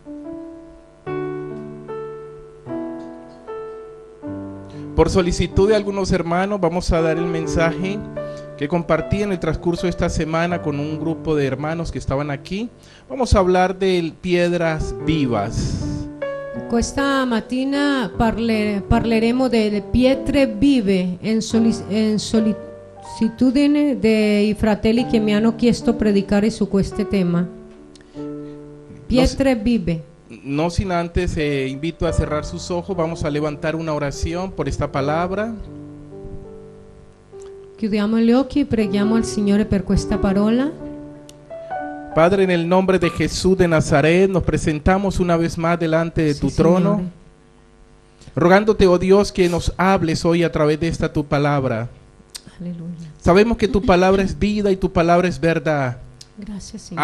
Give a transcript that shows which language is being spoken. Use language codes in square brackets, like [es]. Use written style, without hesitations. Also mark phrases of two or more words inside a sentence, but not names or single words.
[es] Por solicitud de algunos hermanos vamos a dar el mensaje que compartí en el transcurso de esta semana con un grupo de hermanos que estaban aquí. Vamos a hablar de piedras vivas. [it] Questa mattina parleremo delle pietre vive in solitudine dei fratelli che mi hanno chiesto predicare su questo tema. Pietre vive. [es] No sin antes invito a cerrar sus ojos. Vamos a levantar una oración por esta palabra. [it] Chiudiamo gli occhi e preghiamo al Signore per questa parola. [es] Padre, en el nombre de Jesús de Nazaret, nos presentamos una vez más delante de tu trono, [it] Signore. [es] rogándote, oh Dios, que nos hables hoy a través de esta tu palabra. Aleluya. Sabemos que tu palabra es vida y tu palabra es verdad. Gracias, Señor.